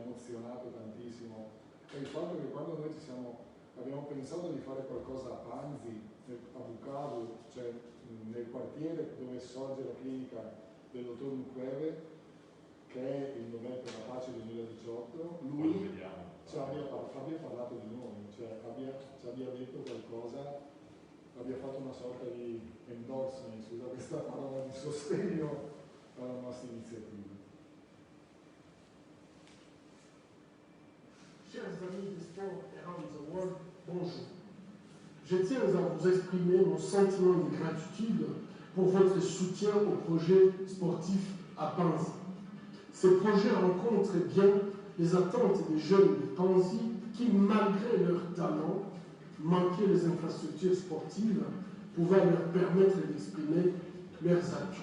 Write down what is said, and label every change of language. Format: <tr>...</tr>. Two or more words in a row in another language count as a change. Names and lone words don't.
<it>emozionato tantissimo è il fatto che quando noi abbiamo pensato di fare qualcosa a Panzi, a Bukavu, cioè nel quartiere dove sorge la clinica del dottor Mukwege, che è il Nobel per la pace 2018, lui ci abbia parlato di noi, cioè ci abbia detto qualcosa, abbia fatto una sorta di endorsement, scusa questa parola, di sostegno alla nostra iniziativa.</it> <fr>Chers amis du sport</fr> <en>around the world,</en> <fr>bonjour. Je tiens à vous exprimer mon sentiment de gratitude pour votre soutien au projet sportif à Panzi. Ce projet rencontre bien les attentes des jeunes de Panzi qui, malgré leur talent, manquaient les infrastructures sportives pouvant leur permettre d'exprimer leurs atouts.</fr>